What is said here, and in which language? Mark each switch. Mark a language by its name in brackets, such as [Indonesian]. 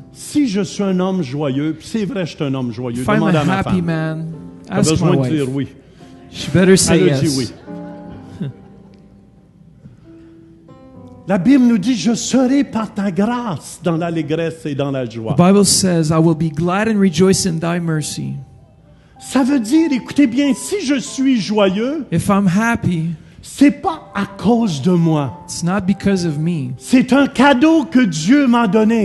[French] Si je suis un homme joyeux, puis c'est vrai, je suis un homme joyeux, [English] If I'm [French] demande [English] a [French] à ma [English] happy [French] femme. [English] man, [French] Elle a [English] ask my [French] besoin de [English] wife. [French] dire oui. [English] She better say [French] Elle a dit [English] yes. [French] oui. La Bible nous dit, je serai par ta grâce dans l'allégresse et dans la joie. [English] The Bible says, I will be glad and rejoice in thy mercy. [French] Ça veut dire, écoutez bien, si je suis joyeux, [English] If I'm happy, [French] c'est pas à cause de moi. [English] it's not because of me. [French] C'est un cadeau que Dieu m'a donné.